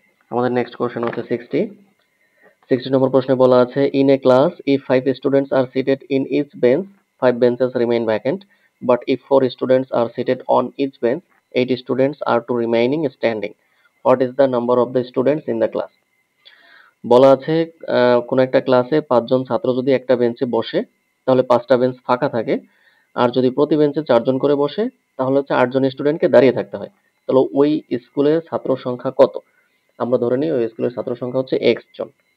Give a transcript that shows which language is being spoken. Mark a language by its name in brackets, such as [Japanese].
[Bangla] আমাদের next question হচ্ছে 60 নম্বর প্রশ্নে বলা আছে [English] In a class if 5 students are seated in each bench 5 benches remain vacant, but if 4 students are seated on each bench 8 students are to remaining standing. What is the number of the students in the class? [Bangla] বলা আছে কোন একটা ক্লাসে 5 জন ছাত্র যদি একটা বেঞ্চে বসে তাহলে 5টা বেঞ্চ ফাঁকা থাকে, আর যদি প্রতি বেঞ্চে 4 জন করে বসে তাহলে হচ্ছে 8 জন স্টুডেন্টকে দাঁড়িয়ে থাকতে হয়। তাহলে ওই স্কুলের ছাত্র সংখ্যা কত? আমরা ধরে নিই ওই স্কুলের ছাত্র সংখ্যা হচ্ছে x জন।